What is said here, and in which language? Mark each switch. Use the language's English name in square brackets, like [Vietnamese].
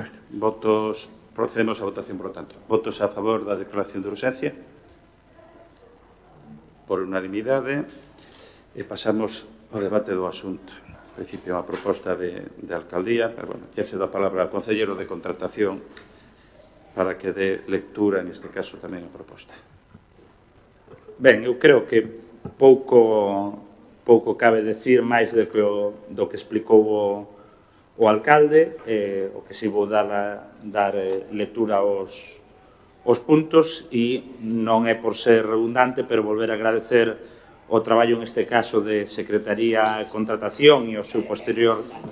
[Spanish] Votos, procedemos a votación, por lo tanto. [Galician] Votos a favor da declaración de urgencia? Por unanimidade. E pasamos ao debate do asunto. principio, unha proposta de alcaldía, pero, bueno, lle cedo a palabra ao concelleiro de contratación para que dé lectura, neste caso, tamén a proposta. Ben, eu creo que pouco cabe decir máis do que explicou o alcalde, o que si vou dar lectura aos puntos, e non é por ser redundante, pero volver a agradecer o traballo, neste caso, de Secretaría de Contratación e o seu posterior